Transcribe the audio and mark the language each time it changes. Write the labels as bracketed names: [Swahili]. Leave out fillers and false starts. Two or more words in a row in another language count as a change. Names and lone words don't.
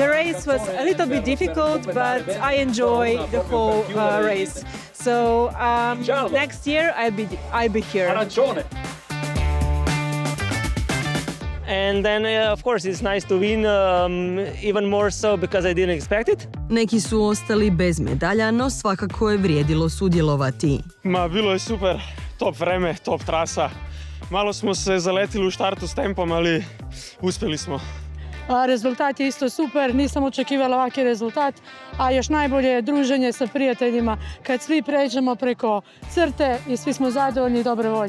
[English] It was a little bit difficult, but I enjoy the whole race. So next year I'll be here. And then, of course, it's nice to win, even more so because I didn't expect it. [Croatian] Neki su ostali bez medalja, no svakako je vrijedilo sudjelovati. Bilo je super, top vreme, top trasa. Malo smo se zaletili u štartu s tempom, ali uspjeli smo. Rezultat je isto super, nisam očekivala ovakvi rezultat, a još najbolje je druženje sa prijateljima kad svi pređemo preko crte i svi smo zadovoljni i dobre volje.